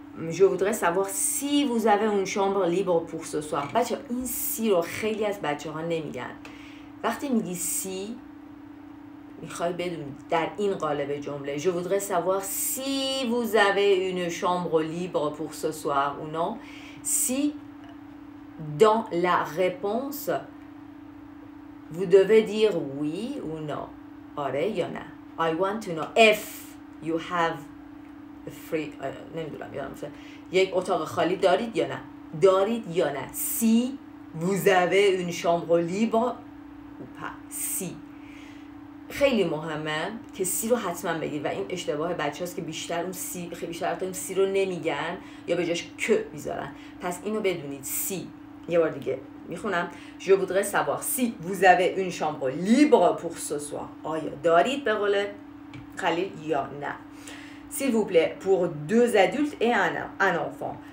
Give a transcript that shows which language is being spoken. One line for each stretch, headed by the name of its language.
French: Je voudrais savoir si vous avez une chambre libre pour ce soir.
Persian: بچه این سی رو خیلی از بچه ها نمیگن. وقتی میگی سی میخوای بدونید در این قالب جمله
French: je voudrais savoir si vous avez une chambre libre pour ce soir ou non. Si dans la réponse vous devez dire oui ou non.
Persian: آره یا نه.
English: I want to know if you have a free
Persian: نمیدونم یادم یک اتاق خالی دارید یا نه. دارید یا نه.
French: Si vous avez une chambre libre ou pas. Si.
Persian: خیلی مهمه که سی رو حتما بگید و این اشتباه بچه هاست که بیشتر اون سی خیلی بیشتر اون سی رو نمیگن یا به جاش که میذارن. پس اینو بدونید. سی. یه بار دیگه میخونم.
French: Je voudrais savoir si vous avez une chambre libre pour ce soir.
Persian: آیا دارید به قول خلیل یا نه.
French: S'il vous plaît, pour 2 adultes et un enfant.